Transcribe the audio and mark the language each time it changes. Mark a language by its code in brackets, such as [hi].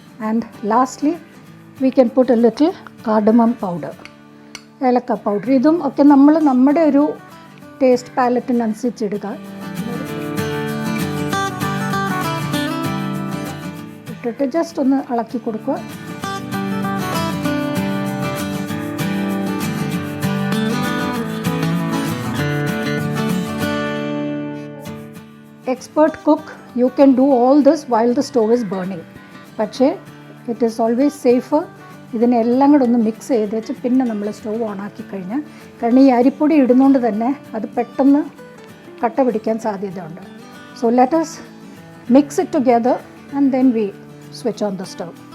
[en] And lastly we can put a little cardamom powder, ഏലക്ക powder. [ml] ഇതും ഒക്കെ നമ്മൾ നമ്മുടെ ഒരു ടേസ്റ്റ് പാലറ്റിനനുസരിച്ച് ഇടുക. ഇട്ടിട്ട് ജസ്റ്റ് ഒന്ന് ഇളക്കി കൊടുക്കുക. [en] Expert cook, you can do all this while the stove is burning. [ml] പക്ഷേ [en] it is always safer [ml] ഇതിനെല്ലാം കൂടെ ഒന്ന് മിക്സ് ചെയ്ത് വെച്ച് പിന്നെ നമ്മൾ സ്റ്റവ് ഓണാക്കി കഴിഞ്ഞാൽ, കാരണം ഈ അരിപ്പൊടി ഇടുന്നതുകൊണ്ട് തന്നെ അത് പെട്ടെന്ന് കട്ട പിടിക്കാൻ സാധ്യതയുണ്ട്. [en] So let us mix it together and then we switch on the stove.